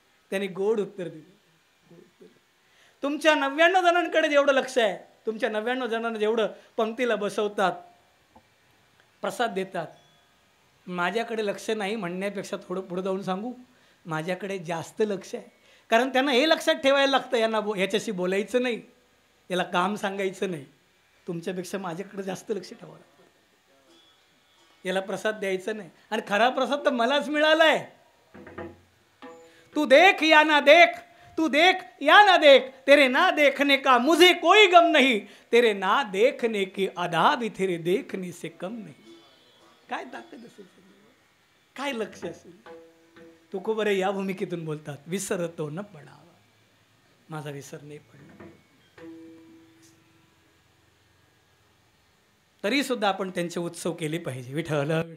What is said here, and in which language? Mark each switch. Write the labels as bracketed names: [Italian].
[Marathi] त्याने गोड उत्तर दिलं. तुमच्या 99 जणांकडे जेवढं लक्ष आहे, तुमच्या 99 जणांना जेवढं पंक्तीला बसवतात, प्रसाद देतात, माझ्याकडे लक्ष नाही म्हणण्यापेक्षा थोडं पुढे जाऊन सांगू माझ्याकडे जास्त लक्ष आहे. कारण त्यांना हे लक्षात ठेवायला लागतं, यांना ह्याच्याशी बोलायचं नाही, याला काम सांगायचं नाही. तुमच्यापेक्षा माझ्याकडे जास्त लक्ष ठेवावं लागतं. याला प्रसाद द्यायचा नाही आणि खरा प्रसाद तर मलाच मिळाला आहे. [Hindi] तू देख या ना देख, तू देख या ना देख, तेरे ना देखने का मुझे कोई गम नहीं, तेरे ना देखने की अदा भी तेरे देखने से कम नहीं. [Marathi] काय ताकद असेल, काय लक्ष असेल. तुकोबरे या भूमिकेतून बोलतात, विसरतो न पडावा, माझा विसर नाही पडला. तरी सुद्धा आपण त्यांचे उत्सव केले पाहिजे. विठ्ठल